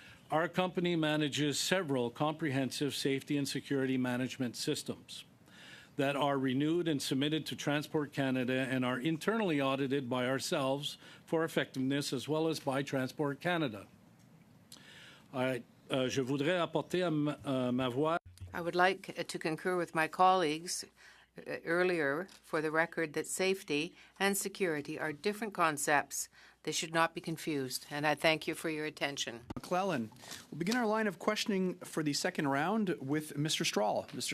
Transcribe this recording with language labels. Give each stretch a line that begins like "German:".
English: Our company manages several comprehensive safety and security management systems that are renewed and submitted to Transport Canada and are internally audited by ourselves for effectiveness as well as by Transport Canada.
French: Je voudrais apporter ma voix.
English: I would like to concur with my colleagues earlier for the record that safety and security are different concepts. They should not be confused, and I thank you for your attention. McClellan. We'll begin our line of questioning for the second round with Mr. Strahl. Mr.